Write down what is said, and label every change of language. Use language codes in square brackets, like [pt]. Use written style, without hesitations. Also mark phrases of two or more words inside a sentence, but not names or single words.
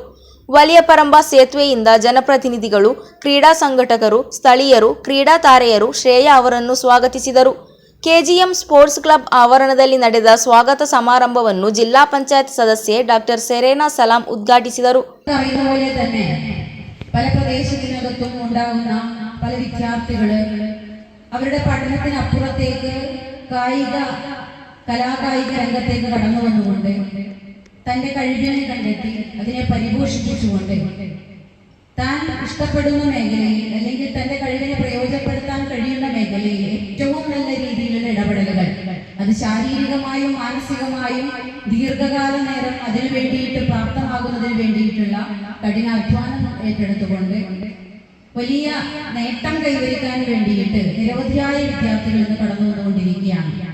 [kn] ವಲಿಯಪರಂಬ ಸೇತುವೆಯಿಂದ ಜನಪ್ರತಿನಿಧಿಗಳು, ಕ್ರೀಡಾ ಸಂಘಟಕರು, ಸ್ಥಳೀಯರು, ಕ್ರೀಡಾ ತಾರೆಯರು ಶ್ರೇಯಾ ಅವರನ್ನು ಸ್ವಾಗತಿಸಿದರು. KGM ಸ್ಪೋರ್ಟ್ಸ್ ಕ್ಲಬ್ ಆವರಣದಲ್ಲಿ ನಡೆದ ಸ್ವಾಗತ ಸಮಾರಂಭವನ್ನು ಜಿಲ್ಲಾ ಪಂಚಾಯತ್ ಸದಸ್ಯೆ ಡಾಕ್ಟರ್ ಸೆರೆನಾ ಸಲಾಂ ಉದ್ಘಾಟಿಸಿದರು. [ml] പല പ്രദേശത്തിനകത്തും ഉണ്ടാകുന്ന പല വിദ്യാർത്ഥികൾ അവരുടെ പഠനത്തിനപ്പുറത്തേക്ക് കലാകായിക രംഗത്തേക്ക് കടന്നു വന്നുകൊണ്ട് തൻ്റെ കഴിവിനെ കണ്ടെത്തി അതിനെ പരിപോഷിപ്പിച്ചുകൊണ്ട് താൻ ഇഷ്ടപ്പെടുന്ന മേഖലയിൽ അല്ലെങ്കിൽ തൻ്റെ കഴിവിനെ പ്രയോജനപ്പെടുത്താൻ കഴിയുന്ന മേഖലയിൽ ഏറ്റവും നല്ല രീതിയിലുള്ള ഇടപെടലുകൾ, അത് ശാരീരികമായും മാനസികമായും ദീർഘകാല നേരം അതിനു വേണ്ടിയിട്ട് പ്രാപ്തമാകുന്നതിന് വേണ്ടിയിട്ടുള്ള കഠിനാധ്വാനം ഏറ്റെടുത്തുകൊണ്ട് വലിയ നേട്ടം കൈവരിക്കാൻ വേണ്ടിയിട്ട് നിരവധിയായ വിദ്യാർത്ഥികൾ ഇന്ന് കടന്നു വന്നുകൊണ്ടിരിക്കുകയാണ്.